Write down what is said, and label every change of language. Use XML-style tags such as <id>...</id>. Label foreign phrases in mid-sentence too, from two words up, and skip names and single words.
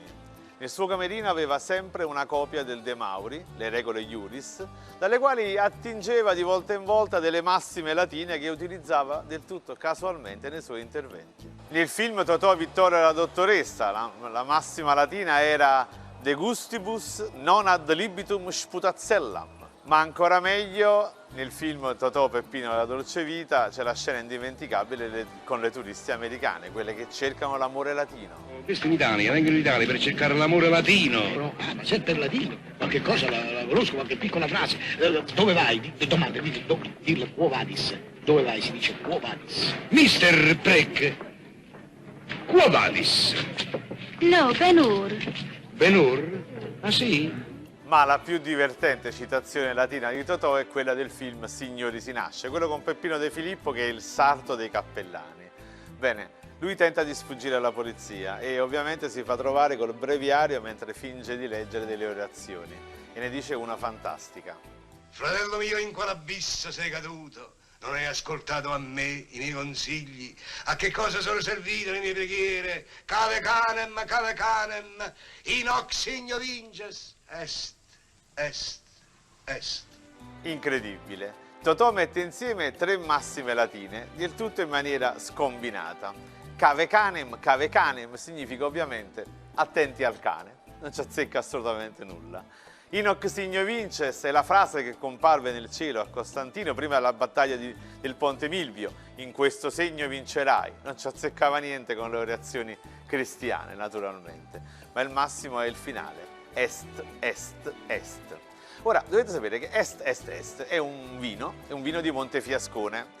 <it>Nel suo camerino aveva sempre una copia del De Mauri, le regole iuris, dalle quali attingeva di volta in volta delle massime latine che utilizzava del tutto casualmente nei suoi interventi. Nel film Totò, Vittorio e la dottoressa, la massima latina era</it> <la>De gustibus non ad libitum sputazellam,</la> <it>ma ancora meglio nel film Totò, Peppino e la dolce vita c'è la scena indimenticabile con le turiste americane, quelle che cercano l'amore latino. Questi in Italia, vengono in Italia per cercare l'amore latino. No, ma sempre il latino, qualche cosa la conosco, qualche piccola frase. Dove vai? Domanda, dillo,</it> <la>quo vadis.</la> <it>Dove vai? Si dice</it> <la>quo vadis. Mister Preck, quo vadis?</la> <it>No, Ben-Hur. Ben-Hur? Ah sì? Ma la più divertente citazione latina di Totò è quella del film Signori si nasce, quello con Peppino De Filippo che è il sarto dei cappellani. Bene, lui tenta di sfuggire alla polizia e ovviamente si fa trovare col breviario mentre finge di leggere delle orazioni e ne dice una fantastica. Fratello mio, in quale abisso sei caduto? Non hai ascoltato a me i miei consigli? A che cosa sono servite le mie preghiere?</it> <la>Cave canem, in hoc signo vinces, est.</la> <it>Incredibile. Totò mette insieme tre massime latine, del tutto in maniera scombinata.</it> <la>Cave canem</la> <it>significa ovviamente attenti al cane, non ci azzecca assolutamente nulla.</it> <la>In hoc signo vinces</la> <it>è la frase che comparve nel cielo a Costantino prima della battaglia del Ponte Milvio, in questo segno vincerai, non ci azzeccava niente con le orazioni cristiane naturalmente, ma il massimo è il finale. Est. Ora, dovete sapere che est è un vino di Montefiascone.</it>